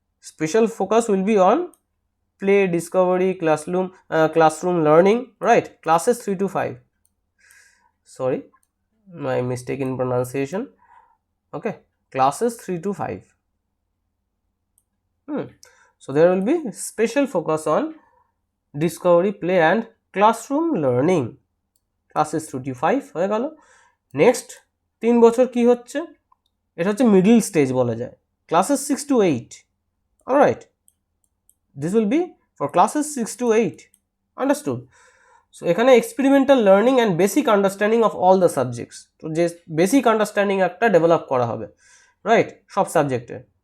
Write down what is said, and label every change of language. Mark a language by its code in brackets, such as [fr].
[en] Special focus will be on play discovery classroom learning, right, classes 3 to 5, sorry my mistake in pronunciation, okay, classes 3 to 5. So there will be special focus on discovery, play and classroom learning, classes 3 to 5 [bn] হয়ে গেল। Next 3 বছর কি হচ্ছে, এটা হচ্ছে middle stage বলা যায়, [en] classes 6 to 8, alright, this will be for classes 6 to 8, understood? So এখানে experimental learning and basic understanding of all the subjects, [bn] তো যে বেসিক আন্ডারস্ট্যান্ডিং একটা ডেভেলপ করা হবে, [en] Right, সব সাবজেক্টে।